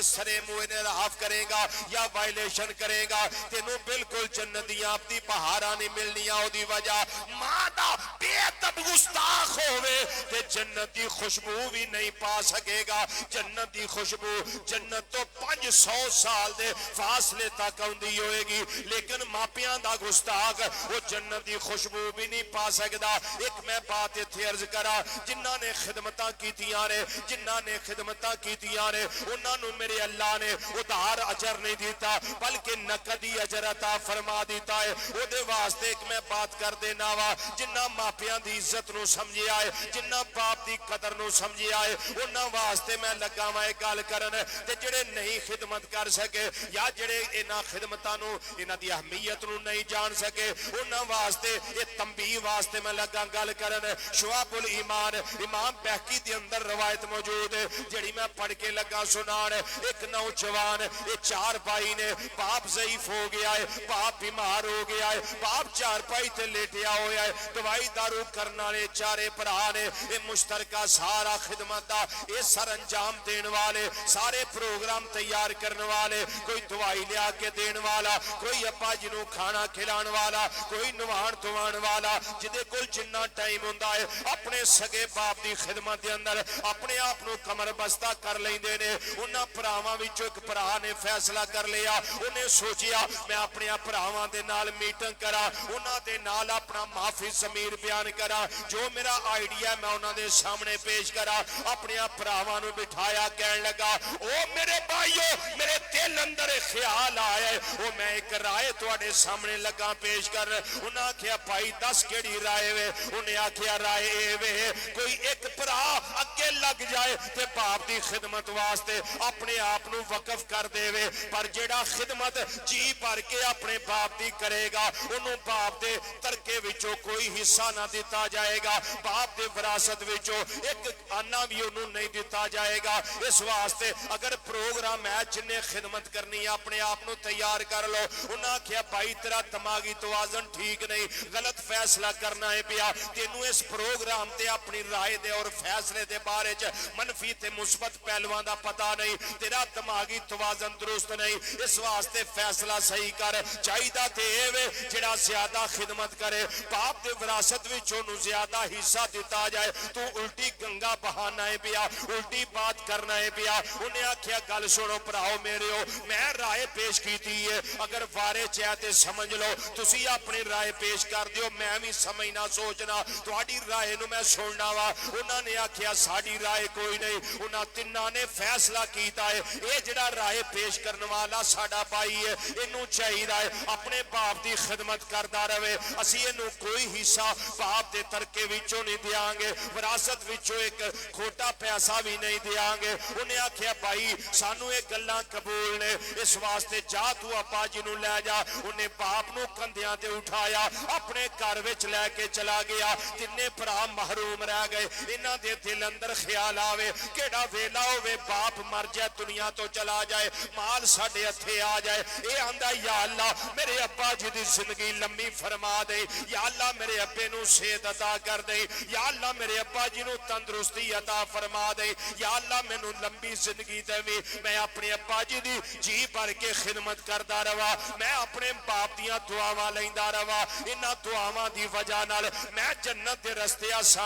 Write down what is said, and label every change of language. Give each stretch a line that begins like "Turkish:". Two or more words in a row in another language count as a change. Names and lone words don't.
Punjabi: سرے منہ انحراف کرے گا یا وائلیشن کرے گا تینوں بالکل جنت دیاں اپنی بہاراں نہیں ملنیاں او دی وجہ ماں دا بے ادب گستاخ ہوئے تے جنت دی خوشبو بھی نہیں پا سکے گا جنت دی خوشبو جنت تو 500 سال دے فاصلے تک ہوندی ہوئے گی لیکن ماپیاں دا گستاخ وہ جنت دی خوشبو بھی نہیں پا سکدا ایک میں بات اتھے عرض کرا جنہاں نے خدمتاں کیتیاں نے جنہاں نے خدمتاں کیتیاں نے انہاں نو میرے اللہ نے ادھار اجر نہیں دیتا بلکہ نقدی اجر عطا فرما دیتا ہے او دے واسطے ایک میں بات کر دینا وا جنہاں ماپیاں دی عزت نو سمجھے آئے جنہاں باپ دی قدر نو سمجھے آئے انہاں واسطے میں لگا وائے گل کرن تے جڑے نہیں خدمت کر سکے یا جڑے انہاں خدمتاں نو انہاں دی اہمیت نو نہیں جان سکے انہاں واسطے یہ تنبیہ واسطے میں لگا گل کرن شعب الایمان امام بہقی دے اندر روایت موجود ہے جڑی میں پڑھ کے لگا سنان ایک نوجوان یہ 4 بھائی نے باپ ضعیف ہو گیا ہے باپ بیمار ہو گیا ہے باپ 4 پائی تے لیٹیا ہویا ہے دوائی دارو کرنا والے 4 بھرا نے یہ مشترکہ سارا خدمت دا یہ سر انجام دین والے سارے پروگرام تیار کرنے والے کوئی دوائی لیا کے دین والا کوئی ابا جنوں کھانا کھلان والا کوئی نوان دوان والا جدے کل جنہ ٹائم ہوندا ہے اپنے سگے باپ دی خدمت دے اندر اپنے آپ نو کمر بستہ کر لیندے نے انہاں پراواں وچوں ایک پرا نے فیصلہ کر لیا انہیں سوچیا میں اپنے پراواں دے نال میٹنگ کرا انہاں دے نال اپنا معافی ضمیر بیان کرا جو میرا آئیڈیا میں انہاں دے سامنے پیش کرا اپنے پراواں نو بٹھایا کہن لگا او میرے بھائیو میرے دل اندر خیال آیا ہے او میں ایک رائے تواڈے سامنے لگا پیش کر انہاں آکھیا بھائی دس کیڑی رائے وے انہیں آکھیا رائے اے وے کوئی ایک پرا اگے لگ جائے تے باپ دی خدمت واسطے اپنے آپ نو وقف کر دے وے پر جیڑا خدمت جی بھر کے اپنے باپ دی کرے گا انہوں باپ دے ترکے وچوں کوئی حصہ نہ دیتا جائے گا باپ دے وراثت وچوں ایک آنا بھی انہوں نہیں دیتا جائے گا اس واسطے اگر پروگرام ہے جنہیں خدمت کرنی ہے اپنے آپ نو تیار کر لو انہاں کیا بھائی تیرا دماغی توازن ٹھیک نہیں غلط فیصلہ کرنا ہے پیا تینوں اس پروگرام تے اپنی رائے دے اور فیصلے دے بارے چ منفی تے مثبت پہلوان دا پتہ نہیں تیرا دماغی توازن درست نہیں اس واسطے فیصلہ صحیح کر چاہیدہ تے وے جڑا زیادہ خدمت کرے باپ دے وراثت وچوں نو زیادہ حصہ دیتا جائے تو الٹی گنگا بہانا ہے پیا الٹی بات کرنا ہے پیا انہیں آکھیا گل سنو پراؤ میرے ہو میں رائے پیش کیتی ہے اگر وارے چاہتے سمجھ لو تسی اپنی رائے پیش کر دیو میں بھی سمجھنا سوچنا تہاڈی رائے نو میں سننا وا انہاں نے آکھیا ساڈی رائے کوئی نہیں انہاں تناں نے فیصلہ کیتا ہے اے جڑا رائے پیش کرنے والا ساڈا بھائی ہے اینوں چاہیدا ہے اپنے باپ دی خدمت کردا رہے اسی اینوں کوئی حصہ باپ دے ترکے وچوں نہیں دیاں گے وراثت وچوں ایک کھوٹا پیسہ بھی نہیں دیاں گے انہیں آکھیا بھائی سانو یہ گلاں قبول نے اس واسطے جا تو ابا جی نو لے جا انہیں باپ نو کندھیاں تے اٹھایا اپنے گھر وچ لے کے چلا گیا تینے بھرا محروم رہ گئے انہاں دے دل اندر خیال آوے کیڑا ویلا ہوے باپ مر جائے دنیا تو چلا جائے مال ساڈے ہتھے آ جائے اے آندا
Arabic: یا اللہ
Punjabi: میرے ابا جی دی زندگی لمبی فرما دے
Arabic: یا اللہ
Punjabi: میرے ابے نو صحت عطا کر دے
Arabic: یا اللہ
Punjabi: میرے ابا جی نو تندرستی عطا فرما دے
Arabic: یا اللہ
Punjabi: مینوں لمبی زندگی دے میں اپنے ابا جی دی جی بھر کے خدمت کردا رہا میں اپنے باپ دیاں دعاواں لیندا رہا انہاں دعاواں دی وجہ نال میں جنت دے رستے آسان